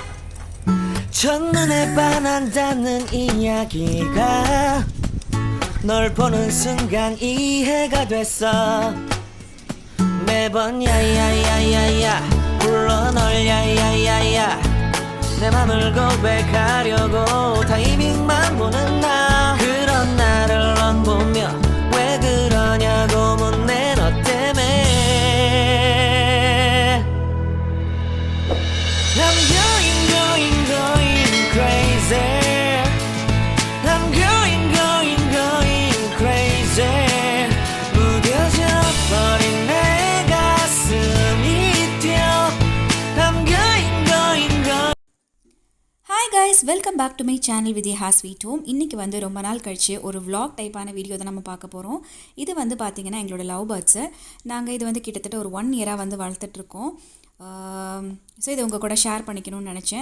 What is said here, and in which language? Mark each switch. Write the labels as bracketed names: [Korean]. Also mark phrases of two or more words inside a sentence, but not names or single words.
[Korean] 첫눈에 반한다는 이야기가 널 보는 순간 이해가 됐어 매번 야야야야야 불러 널 야야야야 내 맘을 고백하려고 타이밍만 보는 나 그런 나를 넌 보며 왜 그러냐고 묻네 너 때문에 [English] I'm going crazy I'm going crazy [Korean] 무뎌져 버린 내 가슴이 뛰어 [English] I'm going Hi guys, welcome back to my channel with Ha Sweet Home. [Tamil] இன்றைக்கி வந்து ரொம்ப நாள் கழிச்சு ஒரு vlog டைப்பான வீடியோ தான் நம்ம பார்க்க போகிறோம். இது வந்து பார்த்திங்கன்னா எங்களோட [English] love birds. [Tamil] நாங்கள் இது வந்து கிட்டத்தட்ட ஒரு 1 இயராக வந்து வளர்த்துட்ருக்கோம். ஸோ இதை உங்கள் கூட ஷேர் பண்ணிக்கணும்னு நினச்சேன்.